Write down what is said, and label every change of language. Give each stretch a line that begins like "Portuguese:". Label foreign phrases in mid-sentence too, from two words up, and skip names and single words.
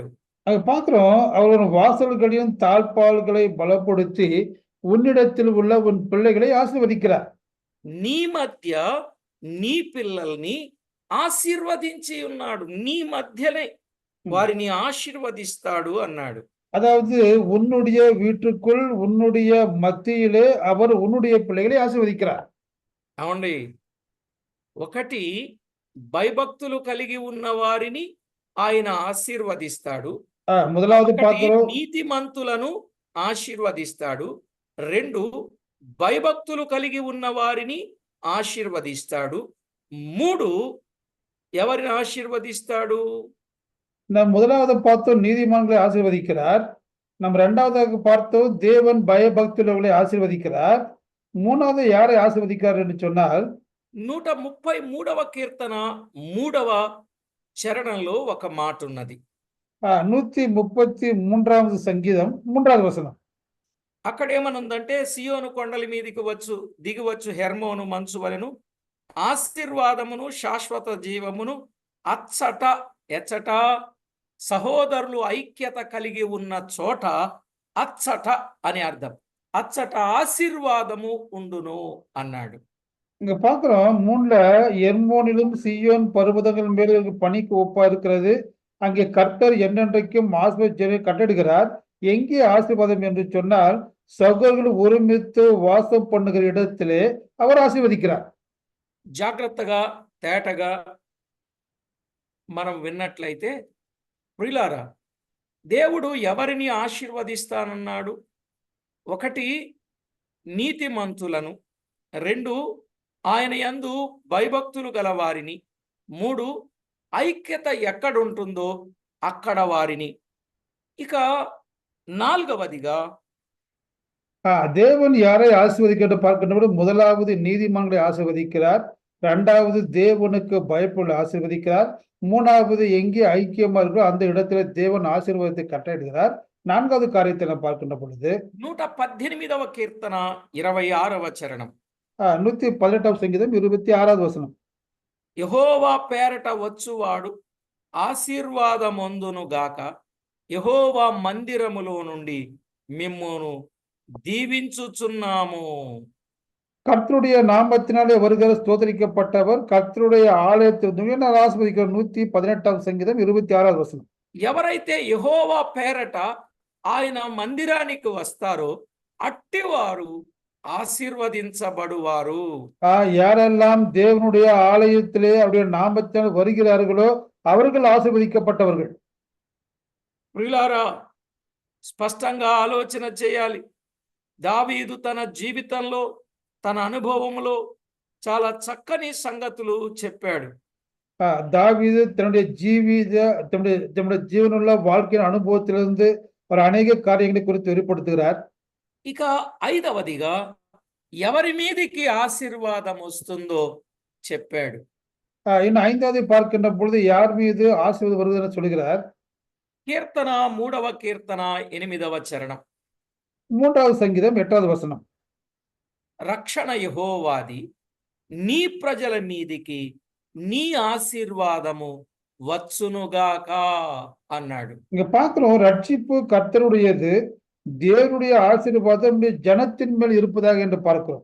Tamil: அங்க பார்க்கிறோம், அவரோட வாசல்களையும் தாழ்பால்களை பலப்படுத்தி உன்னிடத்தில் உள்ள உன் பிள்ளைகளை ஆசீர்வதிக்கிறார்.
Telugu: నీ మధ్య నీ పిల్లల్ని ఆశీర్వదించి ఉన్నాడు, నీ మధ్యనే వారిని ఆశీర్వదిస్తాడు అన్నాడు.
Tamil: அதாவது உன்னுடைய வீட்டுக்குள் உன்னுடைய மத்தியிலே அவர் உன்னுடைய பிள்ளைகளை ஆசீர்வதிக்கிறார்.
Telugu: అవునండి, ఒకటి భయభక్తులు కలిగి ఉన్న వారిని ఆయన ఆశీర్వదిస్తాడు.
Tamil: முதலாவது
Telugu: ఒకటి
Tamil: பார்க்கிறோம்,
Telugu: నీతిమంతులను ఆశీర్వదిస్తాడు. 2, భయభక్తులు కలిగి ఉన్న వారిని ఆశీర్వదిస్తాడు. 3, ఎవరిని ఆశీర్వదిస్తాడు?
Tamil: நாம் முதலாவது பார்த்தோம் நீதிமான்களை ஆசீர்வதிக்கிறார். நம்ம இரண்டாவதாக பார்த்தோம் தேவன் பயபக்தியுள்ளவர்களை ஆசீர்வதிக்கிறார். மூணாவது யாரை ஆசீர்வதிக்கிறார் என்று சொன்னால்
Telugu: 133వ కీర్తన 3వ చరణంలో ఒక మాట ఉన్నది. 133வது సంగీతం 3வது వచనం. అక్కడ ఏమనుందంటే, సియోను కొండల మీదికి దిగివచ్చు హెర్మోను మంచు వలెను ఆశీర్వాదమును శాశ్వత జీవమును అచ్చట ఎచ్చట సహోదరులు ఐక్యత కలిగి ఉన్న చోట, అచ్చట అని అర్థం, అచ్చట ఆశీర్వాదము ఉండును అన్నాడు.
Tamil: இங்க பார்க்கிறோம், 3ல எர்மோனிலும் சியோன் பர்வதங்கள் மேல் பனிக்கு ஒப்பா இருக்கிறது. அங்கே கர்த்தர் என்னென்றைக்கும் ஆசீர்வாதத்தை கட்டடுகிறார். எங்கே ஆசீர்வாதம் என்று சொன்னால் சகோதரர்கள் ஒருமித்து வாசம் பண்ணுகிற இடத்திலே அவர் ஆசீர்வதிக்கிறார்.
Telugu: జాగ్రత్తగా తేటగా మనం విన్నట్లయితే ప్రియులారా, దేవుడు ఎవరిని ఆశీర్వదిస్తానన్నాడు? 1, నీతిమంతులను. 2, ఆయన యందు భయభక్తులు గల వారిని. 3, ఐక్యత ఎక్కడుంటుందో అక్కడ వారిని. ఇక 4వదిగా
Tamil: தேவன் யாரை ஆசீர்வதிக்க பார்க்கின்ற முதலாவது நீதிமான்களை ஆசீர்வதிக்கிறார். 2வது தேவனுக்கு பயப்புள்ள ஆசீர்வதிக்கிறார். 3வது எங்கே ஐக்கியமா இருக்கோ அந்த இடத்துல தேவன் ஆசீர்வாதத்தை கட்டளையிடுகிறார். 4வது காரியத்தை நாம் பார்க்கின்ற பொழுது
Telugu: 118వ కీర్తన 26వ చరణం. 118వ సంగీతం 26வது వచనం. యెహోవా పేరట వచ్చువాడు ఆశీర్వాదమొందును గాక, యెహోవా మందిరములో నుండి మిమ్మును దీవించుచున్నాము.
Tamil: கர்த்தருடைய நாமத்தினாலே வருகிற ஸ்தோத்திரிக்கப்பட்டவர் கர்த்தருடைய ஆலயத்தில் ஆசீர்வதிக்கிறார்.
Telugu: 118వ సంగీతం 26வது వచనం. ఎవరైతే యెహోవా పేరట ఆయన మందిరానికి వస్తారో అట్టివారు ఆశీర్వదించబడువారు.
Tamil: யாரெல்லாம் தேவனுடைய ஆலயத்திலே அவருடைய நாமத்தால் வருகிறார்களோ அவர்கள் ஆசீர்வதிக்கப்பட்டவர்கள்.
Telugu: ప్రియులారా, స్పష్టంగా ఆలోచన చేయాలి. దావీదు తన జీవితంలో, తన అనుభవంలో చాలా చక్కని సంగతులు చెప్పాడు.
Tamil: தாவீது தன்னுடைய ஜீவனுள்ள வாழ்க்கையின் அனுபவத்திலிருந்து ஒரு அநேக காரியங்களை குறித்து வெளிப்படுத்துகிறார்.
Telugu: ఇక ఐదవదిగా ఎవరి మీదికి ఆశీర్వాదం వస్తుందో చెప్పాడు.
Tamil: இன்னும் ஐந்தாவது பார்க்கின்ற பொழுது யார் மீது ஆசீர்வாதம் வருது என சொல்கிறார்.
Telugu: కీర్తన 3వ కీర్తన 8వ చరణం.
Tamil: 3வது சங்கீதம் 8வது வசனம்.
Telugu: రక్షణ యెహోవాది, నీ ప్రజల మీదికి నీ ఆశీర్వాదము వచ్చునుగాక అన్నాడు.
Tamil: இங்க பார்க்கிறோம், ரட்சிப்பு கர்த்தருடையது, தேவனுடைய ஆசீர்வாதம் ஜனத்தின் மேல் இருப்பதாக என்று பார்க்கிறோம்.